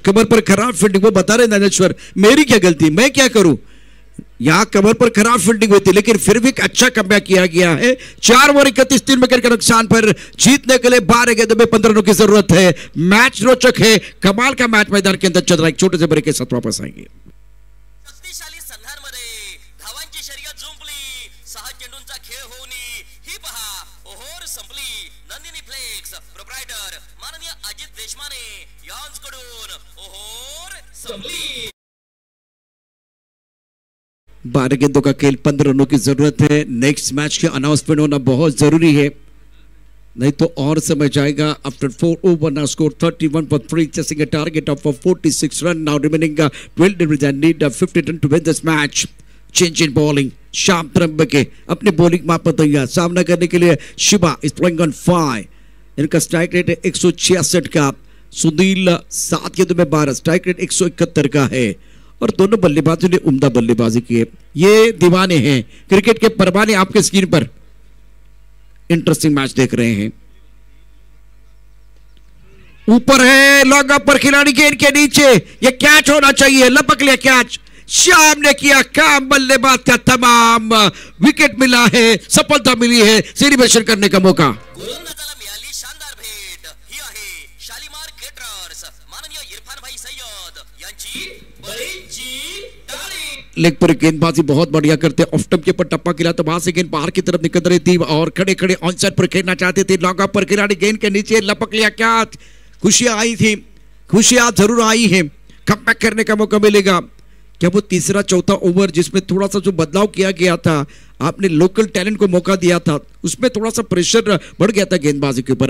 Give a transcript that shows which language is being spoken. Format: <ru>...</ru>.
<hi>कमर पर खराब फील्डिंग, वो बता रहे ज्ञानेश्वर मेरी क्या गलती, मैं क्या करूं। यहां कमर पर खराब फील्डिंग हुई थी, लेकिन फिर भी अच्छा कमबैक किया गया है। 4 ओवर 31 3 विकेट के नुकसान पर। जीतने के लिए 12 गेंदों में 15 रनों की जरूरत है। मैच रोचक है, कमाल का मैच मैदान के अंदर चल रहा है। एक छोटे से ब्रेक के साथ वापस आएंगे।</hi> <mr>शक्तिशाली संघांमध्ये धावांची शर्यत जुंपली, 6 चेंडूंचा खेळ होऊन ही पहा ओव्हर संपली। नंदिनी फ्लेक्स प्रोप्रायटर माननीय अजित देशमाने यांच्याकडून ओव्हर संपली।</mr> <hi>12 गेंदों का खेल, 15 रनों की जरूरत है। नेक्स्ट मैच के अनाउंसमेंट होना बहुत जरूरी है, नहीं तो और समय जाएगा।</hi> <en>After 4 over now score 31 for 3, chasing a target of 46 run, now remaining 12 innings and need 50 run to win this match. Change in bowling,</en> <hi>Shyam Trambake अपने बॉलिंग माप पर तैयार, सामना करने के लिए शिवा</hi> <en>is throwing on 5।</en> <hi>इनका स्ट्राइक रेट है 166 का। सुनील 7 गेंदों में 12, स्ट्राइक रेट 171 का है। और दोनों बल्लेबाजों ने उम्दा बल्लेबाजी की है। ये दीवाने हैं, क्रिकेट के परवाने आपके स्क्रीन पर इंटरेस्टिंग मैच देख रहे हैं। ऊपर है, लॉन्ग अप पर खिलाड़ी गेंद के नीचे, ये कैच होना चाहिए, लपक लिया कैच। श्याम ने किया काम, बल्लेबाज का तमाम विकेट मिला है, सफलता मिली है, सेलिब्रेशन करने का मौका।</hi> <mr>गोलंदाजाला मिळाली शानदार भेट। ही आहे शालीमार केटरर्स माननीय इरफान भाई सय्यद यांची बळीची टाळी।</mr> <hi>लेग पर गेंदबाजी बहुत बढ़िया करते, ऑफ टम्प के ऊपर टप्पा खिला तो वहां से गेंद बाहर की तरफ निकल रही थी और खड़े खड़े ऑन साइड पर खेलना चाहते थे। लॉन्ग ऑफ पर खिलाड़ी गेंद के नीचे लपक लिया कैच। खुशियां आई थी, खुशियां जरूर आई हैं, कमबैक करने का मौका मिलेगा। क्या वो तीसरा चौथा ओवर जिसमें थोड़ा सा जो बदलाव किया गया था, आपने लोकल टैलेंट को मौका दिया था, उसमें थोड़ा सा प्रेशर बढ़ गया था गेंदबाजी के ऊपर।</hi>